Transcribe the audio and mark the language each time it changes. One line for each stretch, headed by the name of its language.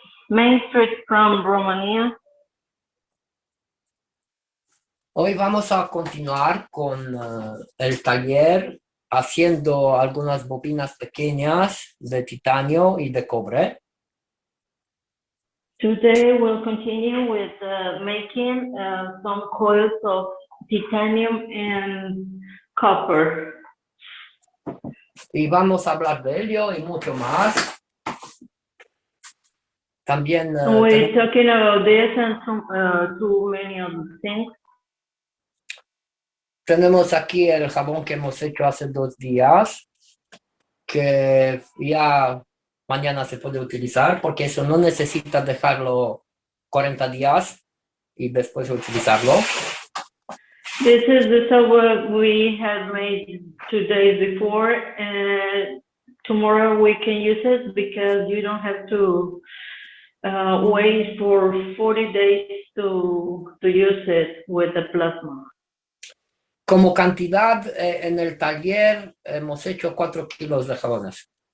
English: Main Street from Romania.
Spanish: Hoy vamos a continuar con el taller haciendo algunas bobinas pequeñas de titanio y de cobre.
English: Today we'll continue with making some coils of titanium and copper.
Spanish: Y vamos a hablar de ello y mucho más. También
English: We're talking about this and some, too many other things.
Spanish: tenemos aquí el jabón que hemos hecho hace 2 días, que ya mañana se puede utilizar, porque eso no necesita dejarlo 40 días y después utilizarlo.
English: This is the soap we had made 2 days before, and tomorrow we can use it because you don't have to wait for 40 days to use it with the plasma.
Spanish: Como cantidad, en el taller hemos hecho 4 kilos de jabones.